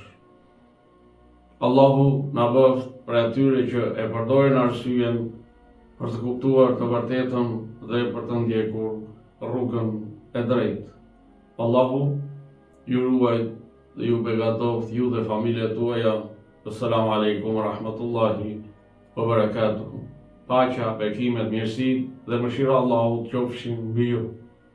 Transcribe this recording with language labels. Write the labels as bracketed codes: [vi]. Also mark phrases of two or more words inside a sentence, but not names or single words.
[sq] Allahu na bëft për atyre që e përdorin arsyejen për të kuptuar të vërtetën dhe për të ndjekur rrugën e drejtë. Allahu ju ruaj dhe ju begatoft ju dhe familjet tuaja. [ar] السلام عليكم ورحمة الله وبركاته. [sq] Paqja, bekimet, mirësitë dhe mëshira e Allahut qofshin mbi ju.